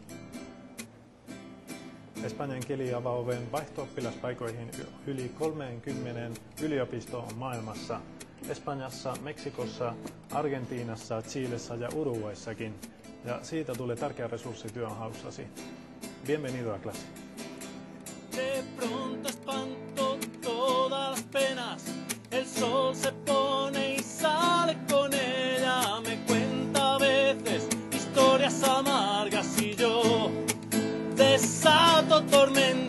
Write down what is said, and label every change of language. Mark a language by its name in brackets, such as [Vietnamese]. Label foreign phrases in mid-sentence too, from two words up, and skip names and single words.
[Finnish] Espanjan kieli avaa oven vaihto-oppilaspaikoihin yli 30 yliopistoon maailmassa, Espanjassa, Meksikossa, Argentiinassa, Chilessä ja Uruguayssakin, ja siitä tulee tärkeä resurssi työnhaussasi. [Spanish] Bienvenido a clase. De pronto espanto todas las penas, el sol se pone y sale con ella, me cuenta a veces historias amargas y yo desato tormentas.